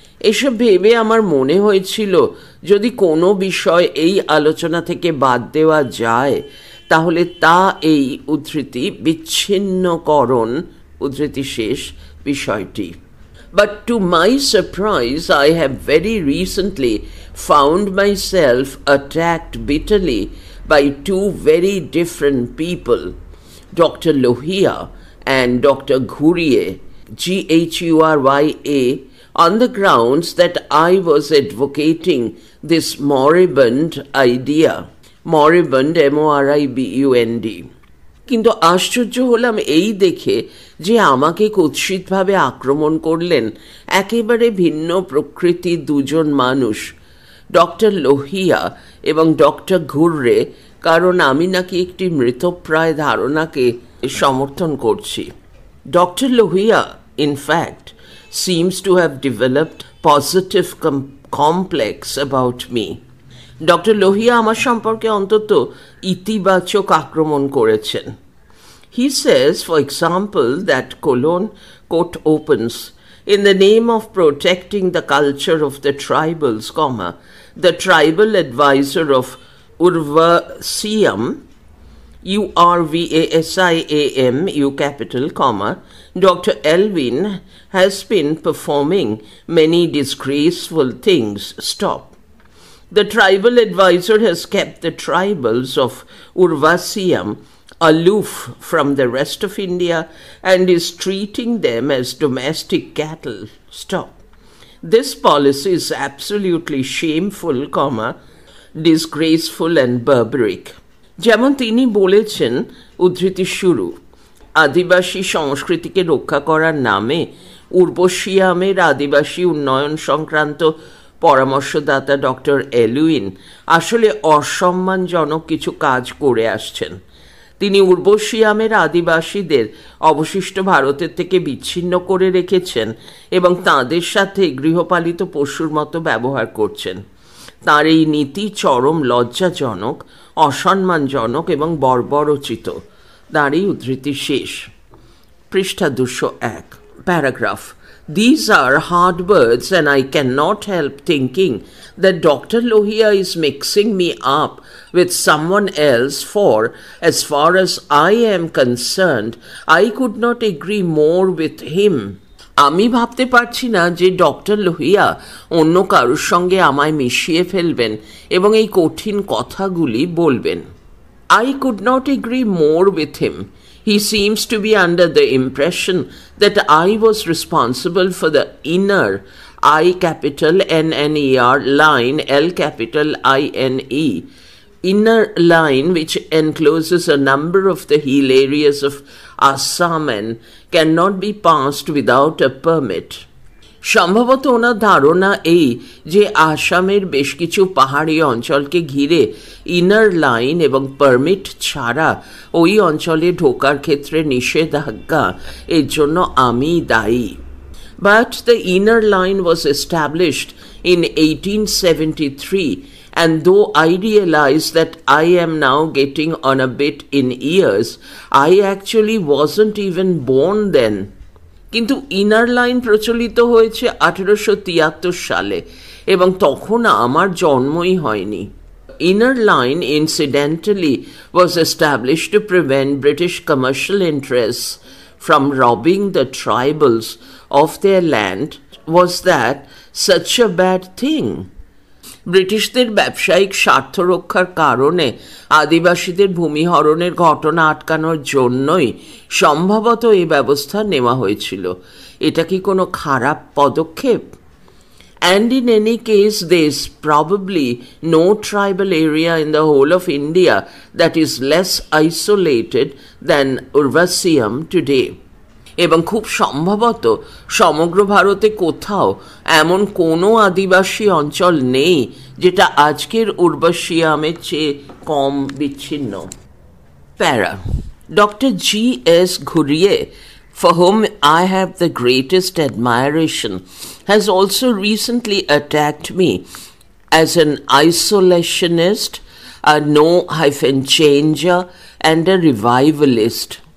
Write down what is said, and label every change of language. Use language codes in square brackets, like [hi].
[bn] এসব ভেবে আমার মনে হয়েছিল যদি কোনো বিষয় এই আলোচনা থেকে বাদ দেওয়া যায় তাহলে তা এই উদ্ধৃতি বিচ্ছিন্নকরণ উদ্ধৃতি শেষ বিষয়টি। [en] But to my surprise, I have very recently found myself attacked bitterly by two very different people, Dr. Lohia and Dr. Ghurye, Ghuria, on the grounds that I was advocating this moribund idea. Moribund, moribund. [bn] কিন্তু আশ্চর্য হলাম এই দেখে যে আমাকে কুৎসিতভাবে আক্রমণ করলেন একেবারে ভিন্ন প্রকৃতির দুজন মানুষ, ডক্টর লোহিয়া এবং ডক্টর ঘুররে, কারণ আমি নাকি একটি মৃতপ্রায় ধারণাকে সমর্থন করছি। [en] Doctor Lohia, in fact, seems to have developed positive complex about me. [bn] Doctor Lohia আমার সম্পর্কে অন্তত ইতিবাচক আক্রমণ করেছেন। [en] He says, for example, that quote opens, in the name of protecting the culture of the tribals, the tribal advisor of Urvasiam, Urvasiam, U capital, Dr. Elvin has been performing many disgraceful things. Stop. The tribal advisor has kept the tribals of Urvasiam aloof from the rest of India and is treating them as domestic cattle. Stop. This policy is absolutely shameful, disgraceful and barbaric. [bn] যেমন তিনি বলেছেন, উদ্ধৃতি শুরু, আদিবাসী সংস্কৃতিকে রক্ষা করার নামে উর্বশিয়ামের আদিবাসী উন্নয়ন সংক্রান্ত পরামর্শদাতা ডক্টর এলুইন আসলে অসম্মানজনক কিছু কাজ করে আসছেন। তিনি উর্বশিয়ামের আদিবাসীদের অবশিষ্ট ভারতের থেকে বিচ্ছিন্ন করে রেখেছেন এবং তাদের সাথে গৃহপালিত পশুর মতো ব্যবহার করছেন। তার এই নীতি চরম লজ্জাজনক, অসম্মানজনক এবং বর্বরোচিত। তারই উদ্ধৃতি শেষ। পৃষ্ঠা 201, paragraph. [en] These are hard words, and I cannot help thinking that Dr. Lohia is mixing me up with someone else, for, as far as I am concerned, I could not agree more with him. [bn] আমি ভাবতে পারছি না যে doctor Lohia অন্য কারোর সঙ্গে আমায় মিশিয়ে ফেলবেন এবং এই কঠিন কথাগুলি বলবেন। [en] I could not agree more with him. He seems to be under the impression that I was responsible for the inner I capital NNER line L capital INE inner line which encloses a number of the hill areas of Assam and cannot be passed without a permit. [bn] সম্ভবত ওনার ধারণা এই যে আসামের বেশ কিছু পাহাড়ি অঞ্চলকে ঘিরে ইনার লাইন এবং পারমিট ছাড়া ওই অঞ্চলে ঢোকার ক্ষেত্রে নিষেধাজ্ঞা, এর জন্য আমি দায়ী। [en] But the inner line was established in 1873, and though I realize that I am now getting on a bit in years, I actually wasn't even born then. [bn] কিন্তু ইনার লাইন প্রচলিত হয়েছে 1873 সালে এবং তখন আমার জন্মই হয়নি। [en] Inner line incidentally was established to prevent British commercial interests from robbing the tribals of their land. Was that such a bad thing? [bn] ব্রিটিশদের ব্যবসায়িক স্বার্থ রক্ষার কারণে আদিবাসীদের ভূমিহরণের ঘটনা আটকানোর জন্যই সম্ভবত এই ব্যবস্থা নেওয়া হয়েছিল। এটা কি কোনো খারাপ পদক্ষেপ? [en] And in any case, there is probably no tribal area in the whole of India that is less isolated than Urvasiam today. [bn] এবং খুব সম্ভবত সমগ্র ভারতে কোথাও এমন কোনো আদিবাসী অঞ্চল নেই যেটা আজকের উর্বশিয়ামের চেয়ে কম বিচ্ছিন্ন। প্যারা doctor G.S. [en] Ghurye, for whom I have the greatest admiration, has also recently attacked me as an isolationist, a no-changer, and a revivalist.